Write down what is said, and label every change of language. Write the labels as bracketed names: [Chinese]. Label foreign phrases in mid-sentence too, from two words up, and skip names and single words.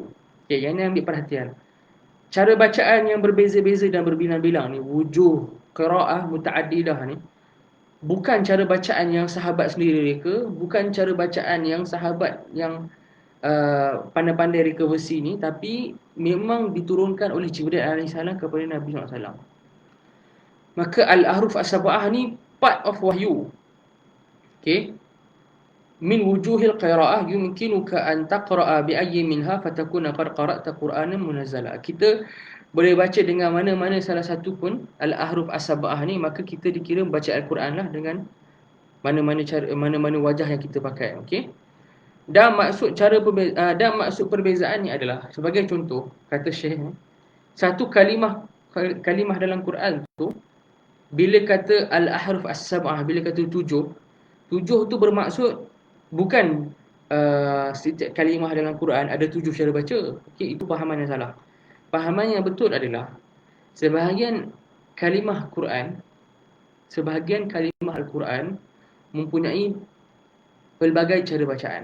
[Malay] Okay, yang ni ambil perhatian. Cara bacaan yang berbeza-beza dan berbilang-bilang ni, [Arabic] وجوه قراءة متعددة [Malay] ni, bukan cara bacaan yang sahabat sendiri reka, bukan cara bacaan yang sahabat yang pandai-pandai reka versi ni, tapi memang diturunkan oleh Jibril AS kepada Nabi SAW. Maka [Arabic] الأحرف السبعة [Malay] ni [English] part of [Malay] wahyu. [Arabic] Okay. من وجوه القراءة يمكنك أن تقرأ بأي منها فتكون قد قرأت قرآنا منزلا. [Malay] Kita boleh baca dengan mana-mana salah satu pun [Arabic] الأحرف السبعة [Malay] ni, maka kita dikira membaca al-Quran lah dengan mana-mana cara, mana-mana wajah yang kita pakai. Okey. Dan maksud perbezaan ni adalah, sebagai contoh, kata Syekh, satu kalimah dalam Quran tu, bila kata [Arabic] الأحرف السبعة, [Malay] bila kata tujuh tu bermaksud bukan setiap kalimah dalam Quran ada 7 cara baca. Okey, itu fahaman yang salah. Fahaman yang betul adalah sebahagian kalimah Al-Quran mempunyai pelbagai cara bacaan.